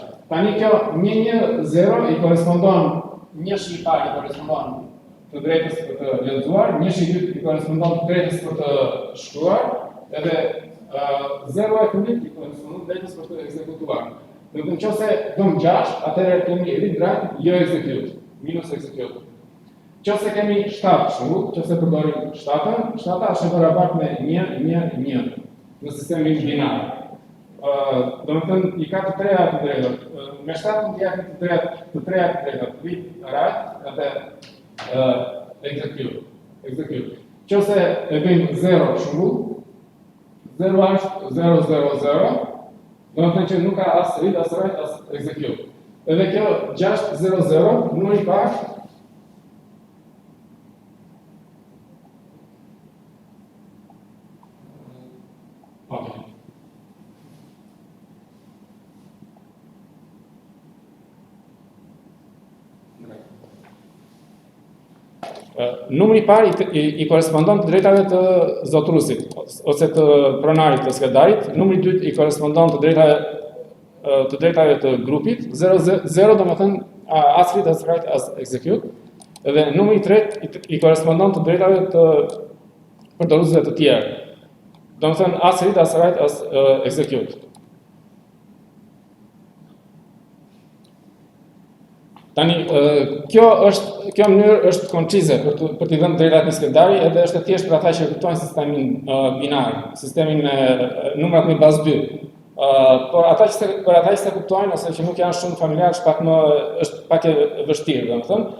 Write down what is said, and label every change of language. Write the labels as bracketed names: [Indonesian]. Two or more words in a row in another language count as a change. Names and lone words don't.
[Albanian] Tani kjo 110 i korespondon një shi i parë i korespondon të drejtës për të lexuar, një shi i dytë i korespondon të drejtës për të shkruar, edhe 0 e fundit i korespondon të drejtës për të ekzekutuar. Në qoftë dom 6, atëherë kemi [English] read, write, [Albanian] jo execute, minus execute. Qoftë kemi 7, qoftë përdorim 7-ën, 7-a është e barabartë me 1 në sistemin binar. Domethënë i ka të treja të drejtat. Me 7 mund t'i japim të treja të drejtat, [English] read, write edhe execute. [Albanian] Qoftë e bëjmë 0 për shembull, 0 është 000, domethënë që nuk ka as read, as write, as execute. Edhe kjo 600 numri i parë numri i parë i korespondon të drejtave të zotruesit ose të pronarit të skedarit, numri i dytë i korespondon të drejtave të drejtave të grupit, 0 do më thënë as read as write as execute, dhe numri i tretë i korespondon të drejtave të përdoruesve të tjerë. Do më thënë as read as write as execute. Tani, kjo mënyrë është koncize për t'i dhënë drejtat në skedari, edhe është e thjeshtë për ata që kuptojnë sistemin binar, sistemin me numrat me bazë 2. Por për ata që se kuptojnë ose që nuk janë shumë familjar, është pak e vështirë, domethënë.